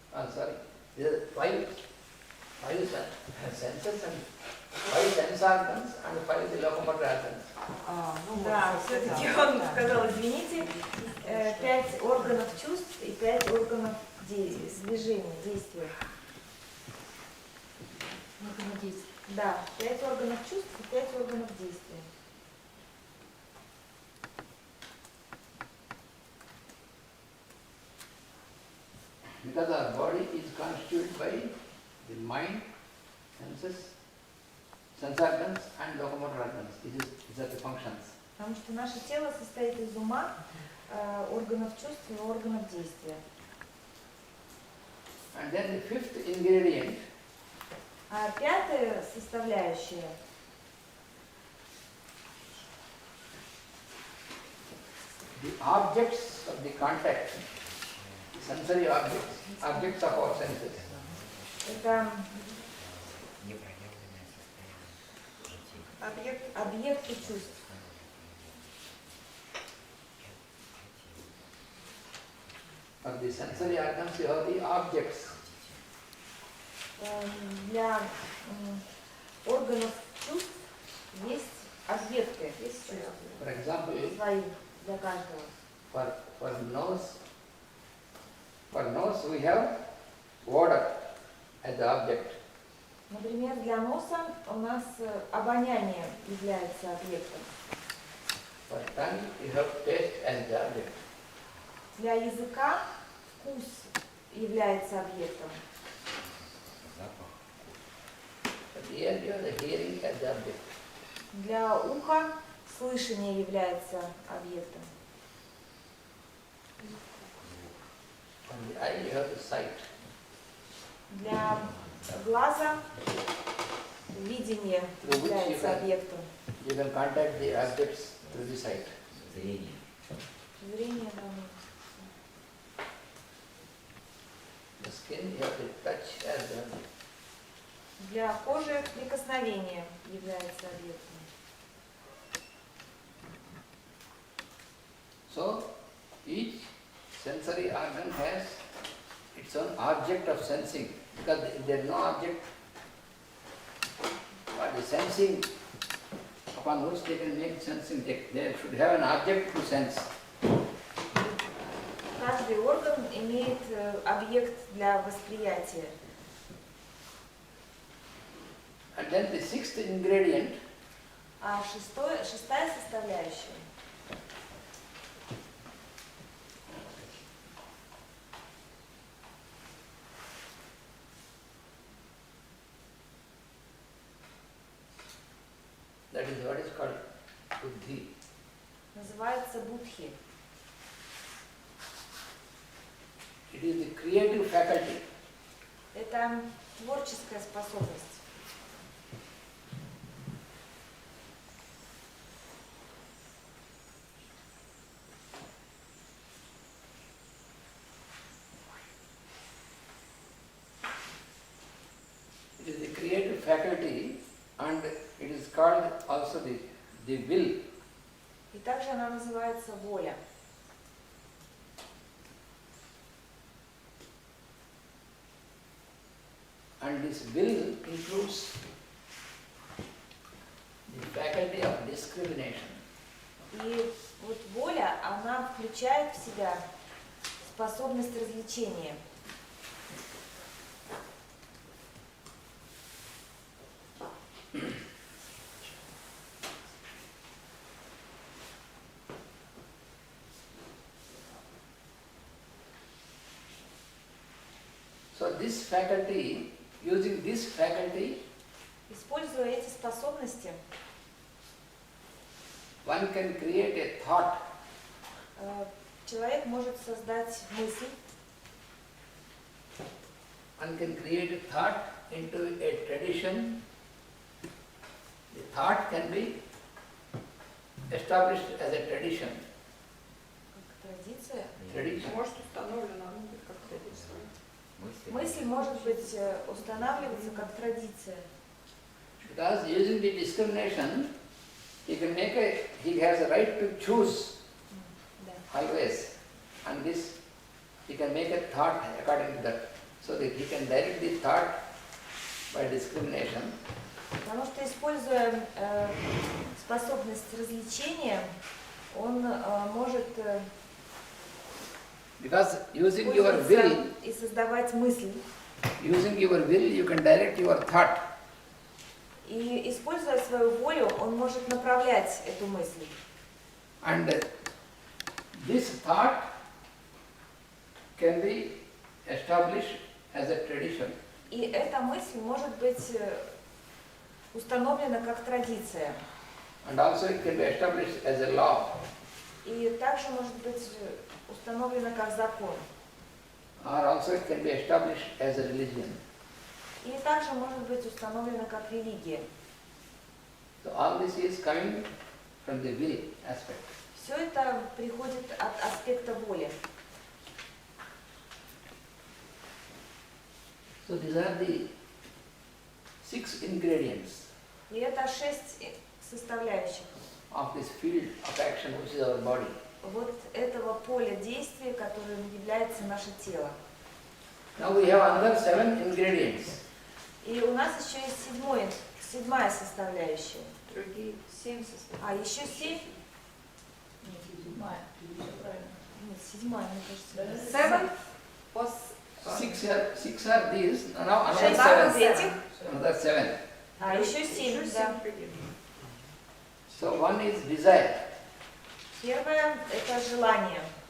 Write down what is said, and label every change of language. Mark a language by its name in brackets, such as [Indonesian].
[English] Sorry, there are 5 senses and 5 sense organs and 5 the locomotor organs. [Russian] Да, все-таки он сказал, извините, 5 органов чувств и 5 органов движения, действия. Да, 5 органов чувств и 5 органов действия. [English] Because our body is constituted by the mind, senses, sense organs and locomotor organs. These are the functions. [Russian] Потому что наше тело состоит из ума, органов чувств и органов действия. [English] And then the 5th ingredient, [Russian] А 5-я составляющая [English] the objects of the contact, the sensory objects of our senses. [Russian] это Непроявленное состояние. объекты чувств. [English] Of the sensory organs, you have the objects. [Russian] Для органов чувств есть объекты, [English] For example, [Russian] свои для каждого. [English] for nose we have odor as the object. [Russian] Например, для носа у нас обоняние является объектом. [English] For tongue you have taste as the object. [Russian] Для языка вкус является объектом. Запах. [English] For ear you have the hearing as the object. [Russian] Для уха слышание является объектом. [English] For the eye you have the sight. [Russian] Для глаза видение является объектом. [English] You can contact the objects through the sight. [Russian] Зрение. Зрение, да. [English] The skin you have to touch as the object. [Russian] Для кожи прикосновение является объектом. [English] So each sensory organ has its own object of sensing, because if there is no object, but the sensing upon which they can make sensing, they should have an object to sense. [Russian] Каждый орган имеет объект для восприятия. [English] And then the 6th ingredient, [Russian] А шестая составляющая [English] that is what is called buddhi. [Russian] называется будхи. [English] It is the creative faculty. [Russian] Это творческая способность. [English] It is the creative faculty, and it is called also the will. [Russian] И также она называется воля. [English] And this will includes the faculty of discrimination. [Russian] И вот воля, она включает в себя способность развлечения. [English] So this faculty, using this faculty, [Russian] Используя эти способности, [English] one can create a thought. [Russian] Человек может создать мысль, [English] one can create a thought into a tradition. The thought can be established as a tradition. [Russian] как традиция. [English] Tradition. [Russian] Может, установлено, оно будет как традиция. Мысль может быть устанавливаться как традиция. [English] Because using the discrimination, he has a right to choose [Russian] Да. [English] always, and this he can make a thought according to that, so that he can direct the thought by discrimination. [Russian] Потому что, используя способность развлечения, он может [English] Because using your will, [Russian] и создавать мысль. [English] you can direct your thought. [Russian] И, используя свою волю, он может направлять эту мысль. [English] And this thought can be established as a tradition. [Russian] И эта мысль может быть установлена как традиция. [English] And also it can be established as a law. [Russian] И также может быть установлена как закон. [English] Or also it can be established as a religion. [Russian] И также может быть установлена как религия. [English] So all this is coming from the will aspect. [Russian] Все это приходит от аспекта воли. [English] So these are the 6 ingredients [Russian] И это 6 составляющих [English] of this field of action which is our body. [Russian] вот этого поля действия, которым является наше тело. [English] Now we have another 7 ingredients. [Russian] И у нас еще есть седьмая составляющая. Другие 7 составляющих. А, еще 7? Нет, седьмая, мне кажется. 7 [English] Six are these, now another [Russian] 6 [English] 7. [Russian] этих, [English] Another 7. [Russian] а еще 7, да. [English] So one is desire. [Russian] Первое – это желание.